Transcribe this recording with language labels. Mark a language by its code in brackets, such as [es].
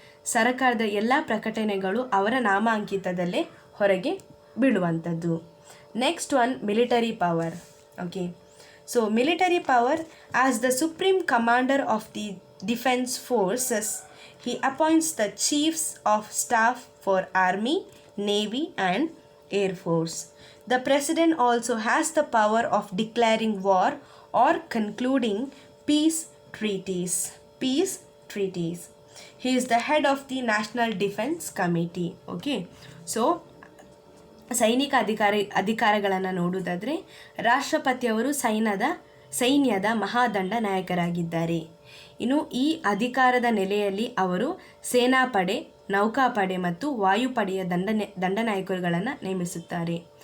[kn] ಸರ್ಕಾರದ ಎಲ್ಲ ಪ್ರಕಟಣೆಗಳು ಅವರ ನಾಮಾಂಕಿತದಲ್ಲೇ ಹೊರಗೆ ಬೀಳುವಂಥದ್ದು. [en] Next one, military power. Okay, so military power, as the supreme commander of the defence forces, he appoints the chiefs of staff for army, navy and air force. The president also has the power of declaring war or concluding peace treaties. Peace treaties. He is the head of the National Defense Committee. Okay. [kn] So ಸೈನಿಕ ಅಧಿಕಾರಗಳನ್ನು ನೋಡುವುದಾದರೆ ರಾಷ್ಟ್ರಪತಿಯವರು ಸೈನ್ಯದ ಮಹಾದಂಡ ನಾಯಕರಾಗಿದ್ದಾರೆ. ಇನ್ನು ಈ ಅಧಿಕಾರದ ನೆಲೆಯಲ್ಲಿ ಅವರು ಸೇನಾಪಡೆ, ನೌಕಾಪಡೆ ಮತ್ತು ವಾಯುಪಡೆಯ ದಂಡನಾಯಕರುಗಳನ್ನು ನೇಮಿಸುತ್ತಾರೆ.